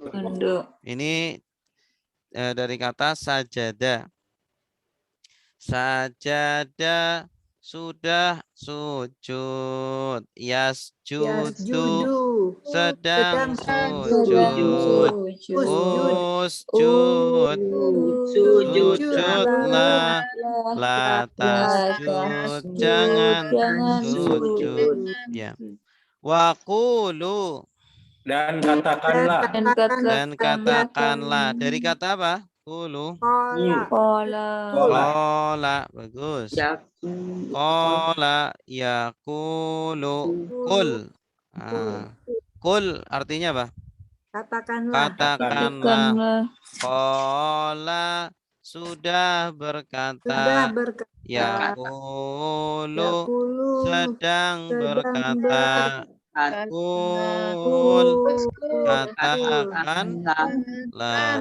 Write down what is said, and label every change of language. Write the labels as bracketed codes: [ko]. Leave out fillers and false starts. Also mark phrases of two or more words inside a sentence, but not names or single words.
[id] Ini dari kata sajada. Sajada sudah sujud. Yasjudu sedang sujud. Usjud. Sujudlah. [ar] لا تسجد. [id] Jangan sujud. Ya. [ar] Waqulu. [id] Dan katakanlah. Dan katakanlah. Dari kata apa? [ar] Qulu. Qala. Bagus. قال يقول. [id] Qul. Qul artinya apa? Katakanlah. Katakanlah. Qala sudah berkata. Yaqulu sedang berkata. Qul katakanlah.